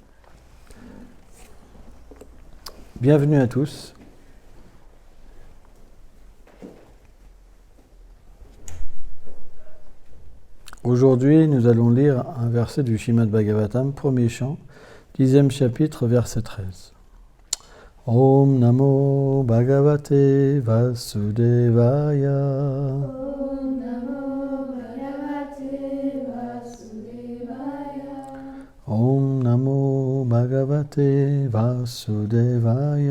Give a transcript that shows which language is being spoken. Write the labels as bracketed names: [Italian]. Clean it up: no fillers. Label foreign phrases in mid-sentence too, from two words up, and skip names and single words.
[French] Bienvenue à tous. Aujourd'hui, nous allons lire un verset du Srimad Bhagavatam, premier chant, 10e chapitre, verset 13. [Sanskrit] ॐ नमो भगवते वासुदेवाय. ॐ नमो भगवते वासुदेवाय. ॐ नमो भगवते वासुदेवाय.